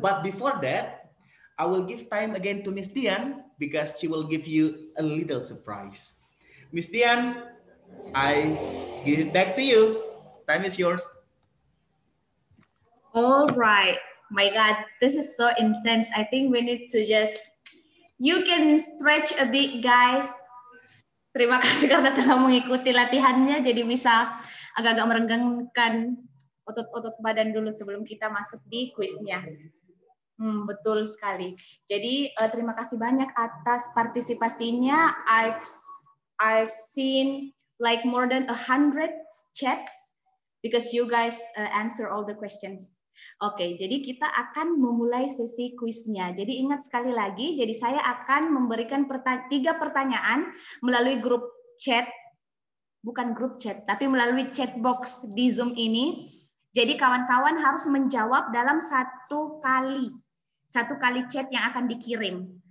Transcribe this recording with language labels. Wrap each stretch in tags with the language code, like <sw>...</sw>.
<en>But before that, I will give time again to Miss Dian because she will give you a little surprise. Miss Dian, I give it back to you. Time is yours. All right. My God, this is so intense. I think we need to you can stretch a bit, guys.</en> <id>Terima kasih karena telah mengikuti latihannya, jadi bisa agak-agak merenggangkan otot-otot badan dulu sebelum kita masuk di kuisnya. Betul sekali. Jadi terima kasih banyak atas partisipasinya.</id> <en>I've seen like more than 100 chats because you guys answer all the questions.</en> <id>Oke, jadi kita akan memulai sesi kuisnya. Jadi ingat sekali lagi, jadi saya akan memberikan 3 pertanyaan melalui grup chat, bukan grup chat, tapi melalui chat box di Zoom ini. Jadi kawan-kawan harus menjawab dalam satu kali chat yang akan dikirim.</id>